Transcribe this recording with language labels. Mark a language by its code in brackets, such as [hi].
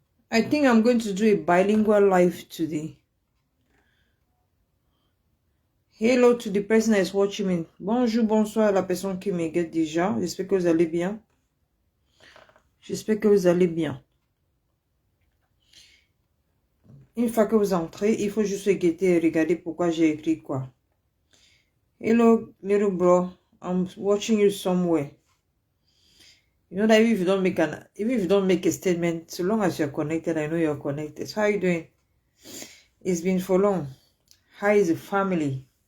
[en] I think I'm going to do a bilingual live today. Hello to the person that is watching me. [fr] Bonjour, bonsoir à la personne qui me regarde déjà. J'espère que vous allez bien. J'espère que vous allez bien. Une fois que vous entrez, il faut juste guetter et regarder pourquoi j'ai écrit quoi. [en] Hello, little bro. I'm watching you somewhere. You know that even if you don't make a statement, so long as you're connected, I know you're connected. So how are you doing? It's been for long. How is the family?